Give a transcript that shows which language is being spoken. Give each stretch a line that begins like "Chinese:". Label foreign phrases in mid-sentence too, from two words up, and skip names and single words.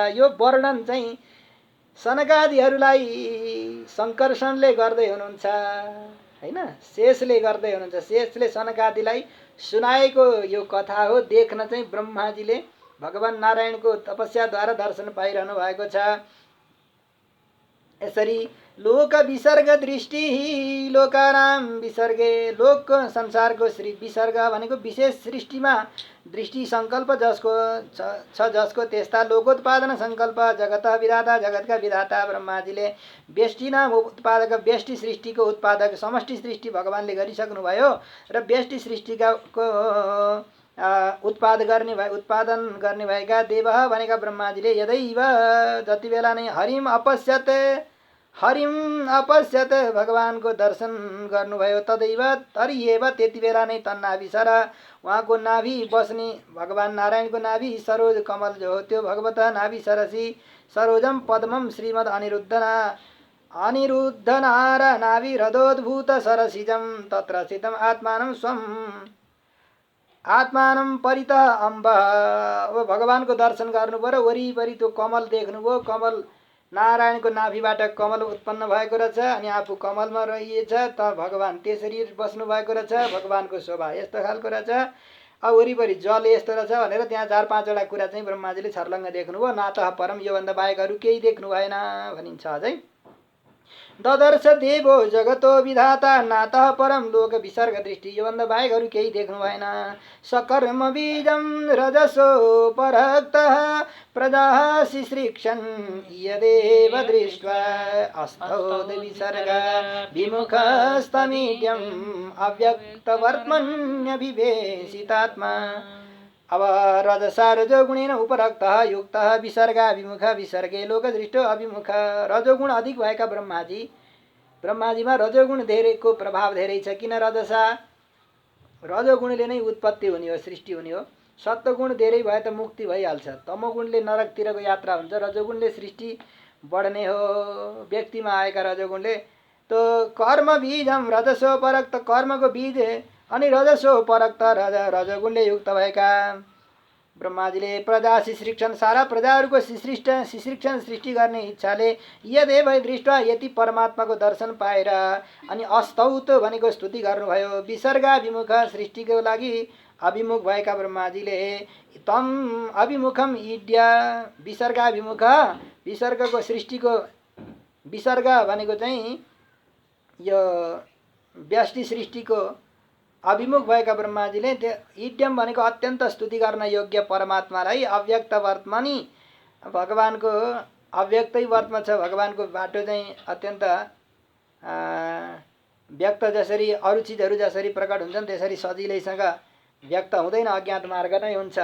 Nepali: यो वर्णन चाहिँ सनकादिहरूलाई शङ्करसनले गर्दै हुनुहुन्छ। हैन। शेषले गर्दै हुनुहुन्छ। शेषले सनकादिलाई सुनाएको यो कथा हो। देख्न चाहिँ ब्रह्माजीले भगवान नारायणको तपस्याद्वारा दर्शन पाइरहनु भएको छ। यसरी
Sanskrit: लोक विसर्ग दृष्टि लोकानाम विसर्गे,
Nepali: लोक संसारको विसर्ग भनेको विशेष सृष्टिमा दृष्टि सङ्कल्प जसको छ जसको त्यस्ता लोकोत्पादन सङ्कल्प जगत विधाता, जगतका विधाता ब्रह्माजीले व्यष्टि नाम उत्पादक, व्यष्टि सृष्टिको उत्पादक, समष्टि सृष्टि भगवानले गरिसक्नुभयो र व्यष्टि सृष्टिका उत्पादन गर्ने भएका देव भनेका ब्रह्माजीले यदैव जति बेला नै
Sanskrit: हरिम अपश्यत
Nepali: भगवानको दर्शन गर्नुभयो, तदैव तरिएव त्यति बेला नै तन्नाभिसर उहाँको नाभि बस्ने भगवान नारायणको नाभि सरोज कमल जो हो त्यो
Sanskrit: भगवत नाभि सरसी सरोजम पद्मम श्रीमद् अनिरुद्ध नार नाभि हृदोद्भूत सरसिजम तत्र स्थितम आत्मानं परितः अम्ब।
Nepali: अब भगवानको दर्शन गर्नुभयो, वरिपरि त्यो कमल देख्नुभयो। कमल नारायणको नाभिबाट कमल उत्पन्न भएको रहेछ अनि आफू कमलमा रहिएछ त भगवान त्यसरी बस्नु भएको रहेछ। भगवानको शोभा यस्तो खालको रहेछ। अब वरिपरि जल यस्तो रहेछ भनेर त्यहाँ 4-5 कुरा चाहिँ ब्रह्माजीले छर्लङ्ग देख्नुभयो।
Sanskrit: नातः परम,
Nepali: योभन्दा बाहेक अरू केही देख्नु भएन भनिन्छ अझै।
Sanskrit: ददर्श देवो जगतो विधाता नातः परम लोक विसर्ग दृष्टि,
Nepali: योभन्दा बाहेक अरू केही देख्नु भएन।
Sanskrit: सकर्म बीजम रजसो परक्तः प्रजाः शिश्रिक्षन् यदेव दृष्ट्वा अस्तौद विसर्ग विमुखस्तमीड्यम् अव्यक्तवर्त्मन्यभिवेशितात्मा। अब रजसा रजोगुणेन उपरक्तः युक्तः विसर्गाभिमुख विसर्गे लोकदृष्टो अभिमुख।
Nepali: रजोगुण अधिक भएका ब्रह्माजीमा रजोगुण धेरैको प्रभाव धेरै छ। किन रजसा? रजोगुणले नै उत्पत्ति हुने हो, सृष्टि हुने हो। सत्वगुण धेरै भए त मुक्ति भइहाल्छ। तमोगुणले नरकतिरको यात्रा हुन्छ। रजोगुणले सृष्टि बढ्ने हो व्यक्तिमा आएका रजोगुणले।
Sanskrit: तो कर्म बीजम रजसो परक्त,
Nepali: कर्मको बीज अनि
Sanskrit: रजसो परक्त
Nepali: रजोगुणले युक्त भएका ब्रह्माजीले प्रजा शिश्रिक्षण, सारा प्रजाहरूको शिश्रिक्षण सृष्टि गर्ने इच्छाले
Sanskrit: यदेव दृष्टा
Nepali: यति परमात्माको दर्शन पाएर अनि अस्तौत भनेको स्तुति गर्नुभयो। विसर्गाभिमुख, सृष्टिको लागि अभिमुख भएका ब्रह्माजीले
Sanskrit: तम अभिमुखम इड्य,
Nepali: विसर्गाभिमुख, विसर्गको सृष्टिको विसर्ग भनेको चाहिँ यो व्यष्टि सृष्टिको अभिमुख भएका ब्रह्माजीले त्यो इड्यम भनेको अत्यन्त स्तुति गर्न योग्य परमात्मालाई अव्यक्त वर्तमानी, भगवानको अव्यक्तै वर्तमा छ। भगवानको बाटो चाहिँ अत्यन्त व्यक्त, जसरी अरू चिजहरू जसरी प्रकट हुन्छन् त्यसरी सजिलैसँग व्यक्त हुँदैन, अज्ञात मार्ग नै हुन्छ।